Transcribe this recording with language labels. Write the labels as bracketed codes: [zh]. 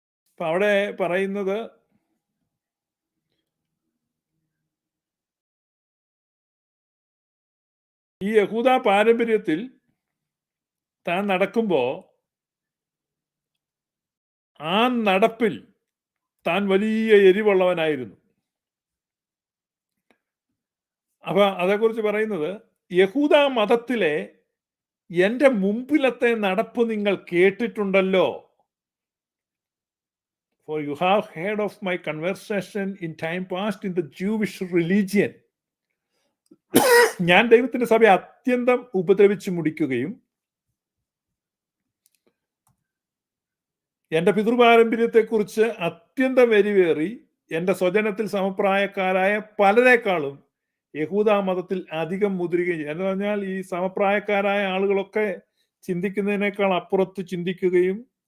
[ml] അപ്പൊ അവിടെ പറയുന്നത് ഈ യഹൂദ പാരമ്പര്യത്തിൽ താൻ നടക്കുമ്പോ ആ നടപ്പിൽ താൻ വലിയ എരിവുള്ളവനായിരുന്നു. അപ്പൊ അതേക്കുറിച്ച് പറയുന്നത്, യഹൂദ മതത്തിലെ എന്റെ മുമ്പിലത്തെ നടപ്പ് നിങ്ങൾ കേട്ടിട്ടുണ്ടല്ലോ. [en] For you have heard of my conversation in time past in the Jewish religion. [ml] ഞാൻ ദൈവത്തിന്റെ സഭയെ അത്യന്തം ഉപദ്രവിച്ചു മുടിക്കുകയും എന്റെ പിതൃപാരമ്പര്യത്തെക്കുറിച്ച് അത്യന്തം വെരിവേറി എന്റെ സ്വജനത്തിൽ സമപ്രായക്കാരായ പലരെക്കാളും യഹൂദ മതത്തിൽ അധികം മുതിരുകയും എന്ന് പറഞ്ഞാൽ ഈ സമപ്രായക്കാരായ ആളുകളൊക്കെ ചിന്തിക്കുന്നതിനേക്കാൾ അപ്പുറത്ത് ചിന്തിക്കുകയും